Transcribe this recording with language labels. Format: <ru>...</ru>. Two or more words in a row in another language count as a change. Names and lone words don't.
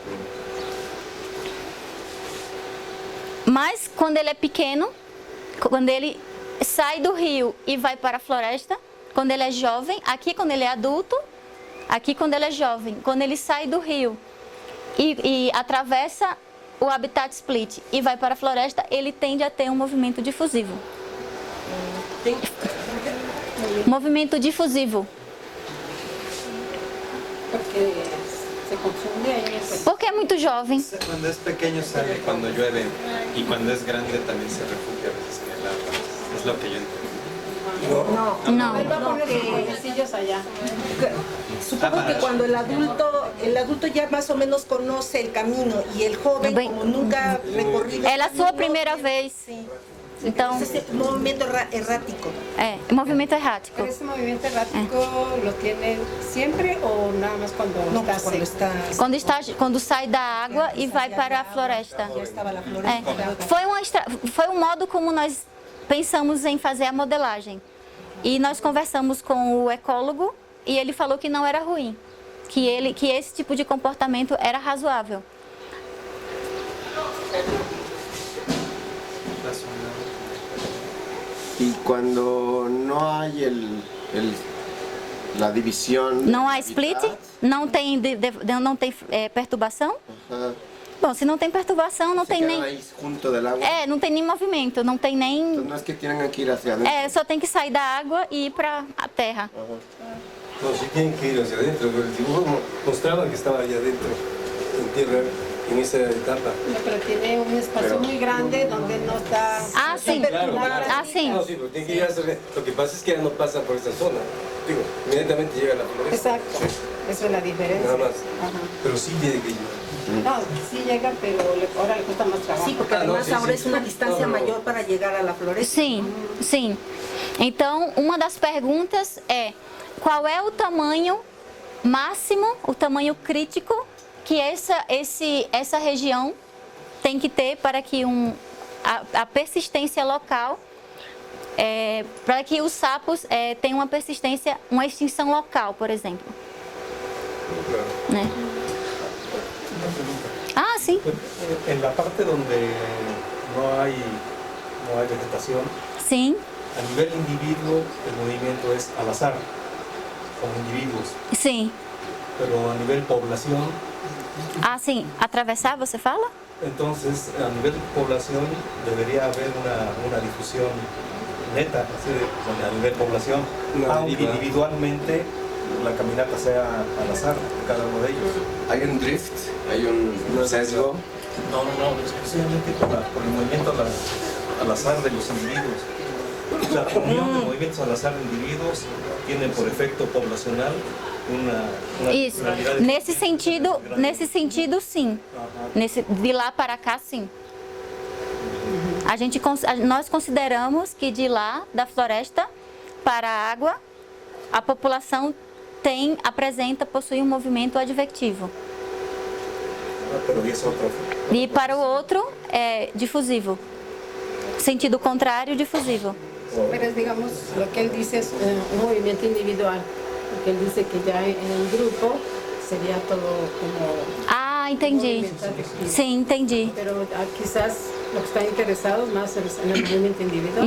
<pt>Mas quando ele é pequeno, quando ele sai do rio e vai para a floresta, quando ele é jovem, aqui quando ele é adulto, aqui quando ele é jovem, quando ele sai do rio e atravessa o</pt> <en>habitat split</en> <pt>e vai para a floresta, ele tende a ter um movimento difusivo. Movimento difusivo.</pt> <es>Porque se confunde ahí.</es> <pt>Porque é muito jovem.</pt> <es>Cuando es pequeño sale cuando llueve y cuando es grande también se refugia a veces en el agua. Es lo que yo entiendo. No. Él va a poner sus huevecillos allá. Supongo que cuando el adulto ya más o menos conoce el camino y el joven, como nunca ha recorrido.</es> <pt>É a sua primeira vez. Sim. Então, Esse movimento errático. movimento errático.</pt> <es>¿Pero ese movimiento errático lo tiene siempre o nada más cuando está seco?</es> <pt>Quando sai da água e vai para a floresta.</pt> <es>Ya estaba la floresta.</es> <pt>Foi um modo como nós pensamos em fazer a modelagem. E nós conversamos com o ecólogo e ele falou que não era ruim, que esse tipo de comportamento era razoável.</pt> <es>Y cuando no hay la división...</es> <pt>Não há split? Não tem perturbação?</pt> <es>Ajá.</es> <pt>Bom, se não tem perturbação, não Se tem</pt> <es>quedan</es> <pt>nem...</pt> <es>ahí junto del agua.</es> <pt>não tem nem movimento, não tem nem...</pt> <es>Entonces no es que tengan que ir hacia adentro.</es> <pt>só tem que sair da água e ir para a terra.</pt> <es>No, sí tienen que ir hacia adentro, pero el dibujo mostraba que estaba allá adentro, en tierra, en esa etapa. No, pero tiene un espacio muy grande donde no está...</es> <pt>Ah, sim. Ah, sim.</pt> <es>No, sí, pero tienen que ir hacia adentro. Lo que pasa es que ya no pasa por esa zona. Digo, inmediatamente llega a la floresta. Exacto. Sí, Eso es la diferencia. nada más. Ajá. Pero sí tiene que ir. No, sí llega, pero ahora le cuesta más trabajo. Sí, porque además ahora es una distancia mayor para llegar a la floresta.</es> <pt>Sim. Então, uma das perguntas é: qual é o tamanho máximo, o tamanho crítico que essa região tem que ter para que a persistência local, para que os sapos tenham uma persistência, uma extinção local, por exemplo. Né? Ah, sim.</pt> <es>En la parte donde no hay vegetación,</es> <pt>Sim,</pt> <es>a nivel individuo el movimiento es al azar, como individuos,</es> <pt>sim.</pt> <es>pero a nivel población,</es> <pt>Ah, sim. Atravessar, você fala?</pt> <es>entonces a nivel población debería haber una difusión neta, así donde a nivel población, aunque individualmente la caminata sea al azar de cada uno de ellos. Hay un drift, hay un sesgo. No, exclusivamente por el movimiento al azar de los individuos. La unión de movimientos al azar de indivíduos tiene por efecto poblacional una</es> <pt>Isso.</pt> <es>realidad</es> <pt>Nesse sentido, sim. De lá para cá, sim. Nós consideramos que de lá, da floresta para a água, a população possui um movimento advectivo. E para o outro é difusivo. Sentido contrário, difusivo.</pt> <es>Pero digamos, lo que él dice es un movimiento individual, porque él dice que ya en el grupo sería todo como...</es> <pt>Ah, entendi. Sim, entendi.</pt> <es>Pero quizás los que están interesados más en el movimiento individual.</es>